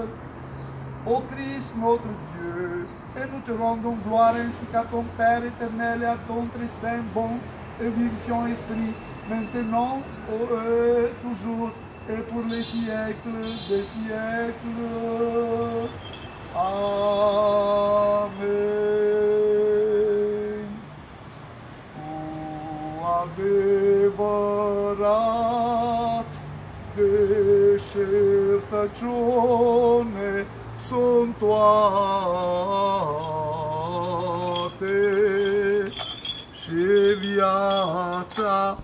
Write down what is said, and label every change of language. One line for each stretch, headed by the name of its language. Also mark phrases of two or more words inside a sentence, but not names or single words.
French: Ô Christ notre Dieu, et nous te rendons gloire ainsi qu'à ton Père éternel et à ton très saint, bon et vivifiant Esprit, maintenant, toujours, et pour les siècles des siècles. Amen.
Romanian: Cu adevărat deșertăciune sunt toate și viața